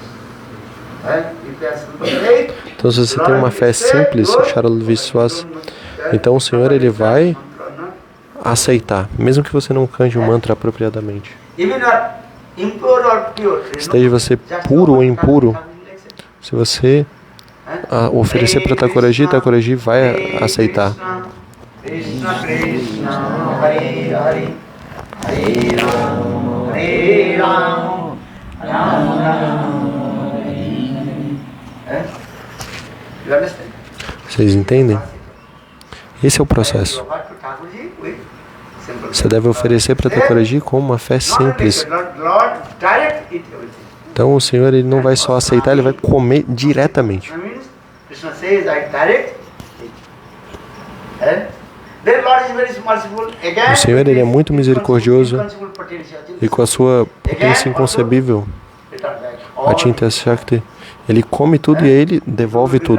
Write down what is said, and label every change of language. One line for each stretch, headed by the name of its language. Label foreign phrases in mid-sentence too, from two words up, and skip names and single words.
Portuguese: Então se você tem uma fé simples,
Hindi: Sharal Vishwas,
Portuguese: Então o Senhor ele vai aceitar, mesmo que você não cante o mantra apropriadamente. Esteja você puro ou impuro, se você oferecer para Thakurji, Thakurji vai aceitar.
Sanskrit: Krishna Krishna Hare Hare Hare Ram Hare Ram Ram Ram Hare Hare.
Portuguese: Vocês entendem? Esse é o processo. Você deve oferecer para Thakurji com uma fé simples. Então o Senhor ele não vai só aceitar, ele vai comer diretamente. O Senhor ele é muito misericordioso e com a sua potência inconcebível,
Sanskrit: Achinta Shakti,
Portuguese: ele come tudo e aí ele devolve tudo.